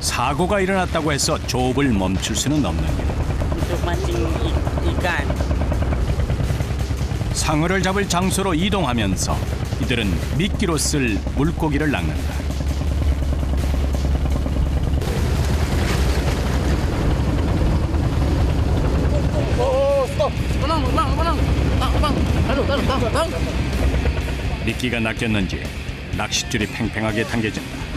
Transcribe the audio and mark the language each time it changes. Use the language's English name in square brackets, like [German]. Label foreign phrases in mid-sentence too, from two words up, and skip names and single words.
[Korean] 사고가 일어났다고 해서 조업을 멈출 수는 없는 일. [Indonesian] untuk mancing ikan. [Korean] 상어를 잡을 장소로 이동하면서 이들은 미끼로 쓸 물고기를 낚는다. 미끼가 낚였는지 낚싯줄이 팽팽하게 당겨진다.